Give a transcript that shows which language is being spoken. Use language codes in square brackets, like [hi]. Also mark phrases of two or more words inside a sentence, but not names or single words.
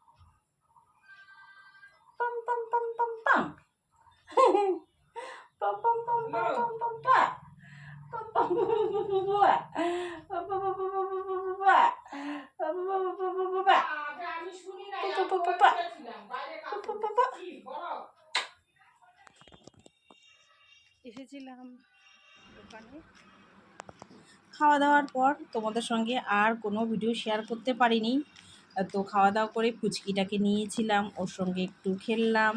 [bn] পাম পাম পাম পাম পাম পাম পাম পাম পাম পাম পাম পা পাম পাম বুয়া পাম পাম পাম পাম বুয়া পাম পাম পাম পাম বুয়া। আমি শুনি না, এসেছিলাম দোকানে। খাওয়া দাওয়ার পর তোমাদের সঙ্গে আর কোনো ভিডিও শেয়ার করতে পারিনি। তো খাওয়া দাওয়া করে পুচকিটাকে নিয়েছিলাম, ওর সঙ্গে একটু খেললাম।